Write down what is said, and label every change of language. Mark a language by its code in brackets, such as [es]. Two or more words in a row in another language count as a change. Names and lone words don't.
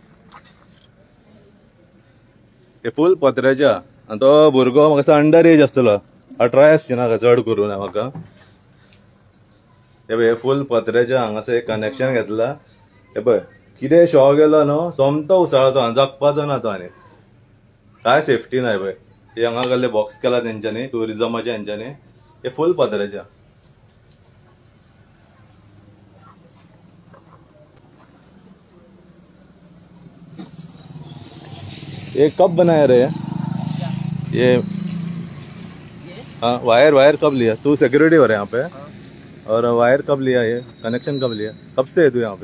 [kok] हे फूल पत्र्याचे आहा आणि तो भुरगो म्हाका [en] under age [kok] आसतलो 18 आसची ना चड करून म्हाका हे फूल पत्र्याचे हांगासर एक कनेक्शन घेतला हे पळय कितें शॉक गेलो न्हू सोमतो उसळतो हांगा जगपाचो ना तो आनी काय सेफ्टी ना पळय हे हांगा गेल्ले बॉक्स केला तेंच्यांनी ट्युरिजमाच्या हेंच्यांनी हे फूल पत्र्याचे [hi] ये कब बनाया रे ये हाँ वायर कब लिया तू सिक्योरिटी हो रहा है यहाँ पे और वायर कब लिया ये कनेक्शन कब लिया कब से है तू यहाँ पे